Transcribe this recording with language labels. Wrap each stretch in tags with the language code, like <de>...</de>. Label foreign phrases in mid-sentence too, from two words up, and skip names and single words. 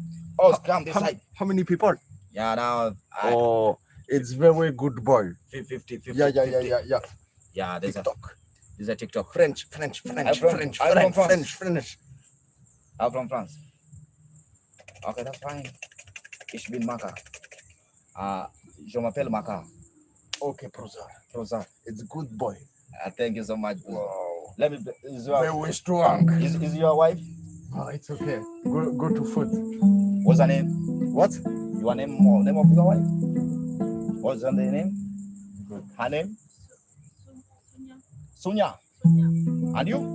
<en>Oh, come this side. How many people? Yeah, now. It's very good boy. 50. Yeah. Yeah, there's TikTok. There's a TikTok. French. I'm from France. Okay, that's fine.</en> <de>Ich bin Maka.</de> <fr>Je m'appelle Maka.</fr> <en>Okay, Proza. It's good boy. Thank you so much. Wow. Let me. Very strong. Is your wife? Oh, it's okay. Go to food. What's her name? What? Your name of your wife? What's her name? Good. Her name? Sonia. And you?</en>